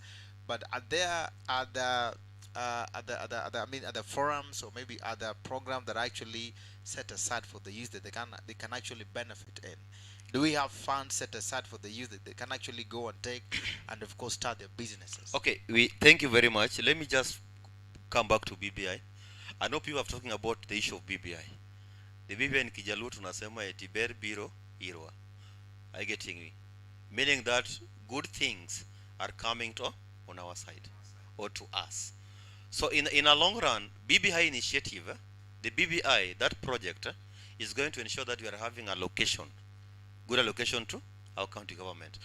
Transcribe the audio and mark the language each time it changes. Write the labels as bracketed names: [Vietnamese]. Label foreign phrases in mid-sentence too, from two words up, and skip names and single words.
[English] But are there other forums or maybe other programs that are actually set aside for the youth that they can actually benefit in? Do we have funds set aside for the youth that they can actually go and take and of course start their businesses? Okay, thank you very much. Let me just come back to BBI. I know people are talking about the issue of BBI. The BBI in Kijaluo [Swahili] tunasema eti [Luo (Kenya and Tanzania)] ber biro irwa. [English] Are you getting me? Meaning that good things are coming on our side or to us. So in a long run, BBI initiative, the BBI, that project is going to ensure that we are having good allocation to our county government.